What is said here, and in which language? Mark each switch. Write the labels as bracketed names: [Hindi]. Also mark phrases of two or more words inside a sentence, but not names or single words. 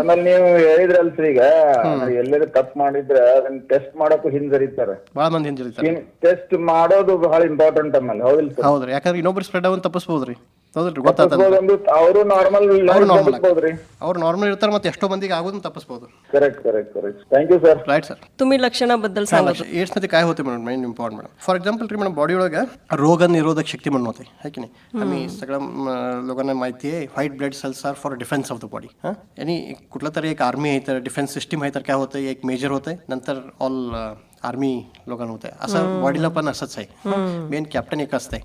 [Kannada] ಆಮೇಲೆ ನೀವು ಹೇಳಿದ್ರಲ್ ಸರ್, ಈಗ ಎಲ್ಲರೂ ತಪ್ಪು ಮಾಡಿದ್ರೆ ಅದನ್ನ ಟೆಸ್ಟ್ ಮಾಡೋಕ್ಕೂ ಹಿಂಜರಿತಾರೆ. ಭಾಳ ಮಂದಿ ಹಿಂಜರಿತಾರೆ. ಟೆಸ್ಟ್ ಮಾಡೋದು ಬಹಳ ಇಂಪಾರ್ಟೆಂಟ್ ಆಮೇಲೆ. ಹೌದ್ರಿ, ಯಾಕಂದ್ರೆ ಇನ್ನೊಬ್ರು ಸ್ಪ್ರೆಡ್ ಆಗೋದು ತಪ್ಪಿಸ್ಬೋದ್ರಿ. ಹೌದ್ರಿ, ಗೊತ್ತಾಗ್ತದೆ. ಅವರು ನಾರ್ಮಲ್ ಇರ್ತಾರೆ, ಮತ್ತೆ ಎಷ್ಟೋ ಮಂದಿಗೆ ಆಗೋದನ್ನ ತಪ್ಪಿಸ್ಬೋದು. [English] करेक्ट. थँक्यू सर. राईट सर. [Marathi] तुम्ही लक्षणाबद्दल सांगा. एड्स मध्ये काय होते म्हणून [English] main important [Marathi] मॅडम. [English] for example [Marathi] री मॅडम बॉडी ಒಳಗೆ ರೋಗ निरोधक शक्ती म्हणून होते, है की नाही. आम्ही सगळ्या लोकांना माहिती आहे [English] white blood cells are for defence of the body. [Marathi] आणि कुठला तरी एक आर्मी आहे तर [English] defence system [Marathi] आहे तर काय होतं, एक मेजर होतंय, नंतर [English] all army [Marathi] लोकांना होत आहे. असं बॉडीला पण असंच आहे. [English] main captain [Marathi] एक असतंय.